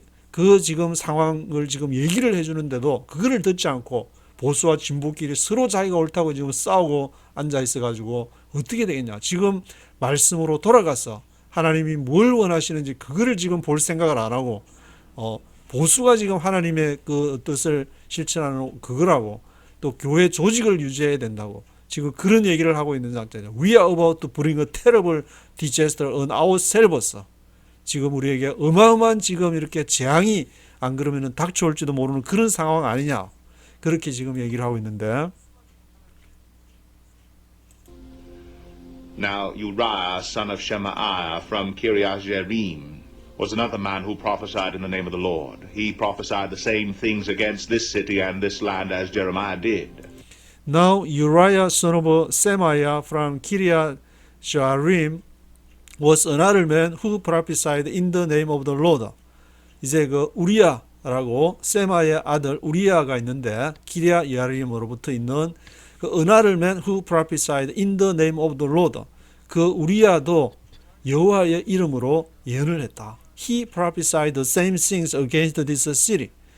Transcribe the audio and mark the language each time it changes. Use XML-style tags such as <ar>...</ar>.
<ko>그 지금 상황을 지금 얘기를 해주는데도 그거를 듣지 않고 보수와 진보끼리 서로 자기가 옳다고 지금 싸우고 앉아 있어가지고 어떻게 되겠냐. 지금 말씀으로 돌아가서 하나님이 뭘 원하시는지 그거를 지금 볼 생각을 안 하고 보수가 지금 하나님의 그 뜻을 실천하는 그거라고, 또 교회 조직을 유지해야 된다고 지금 그런 얘기를 하고 있는 상태죠.</ko> <en>We are about to bring a terrible disaster on ourselves.</en> <ko>지금 우리에게 어마어마한 지금 이렇게 재앙이 안 그러면은 닥쳐올지도 모르는 그런 상황 아니냐. 그렇게 지금 얘기를 하고 있는데.</ko> <en>Now Uriah, son of Shemaiah, from Kiriath Jearim, was another man who prophesied in the name of the Lord. He prophesied the same things against this city and this land as Jeremiah did. Now Uriah, son of Shemaiah, from Kiriath Jearim, was another man who prophesied in the name of the Lord.</en> <ko>이제 그 우리야라고 세마의 아들 우리야가 있는데 기리아 예아림으로부터 있는 그</ko> <en>another man who prophesied in the name of the Lord.</en> <ko>그 우리야도 여호와의 이름으로 예언을 했다.</ko> <en>He prophesied the same things against this city.</en>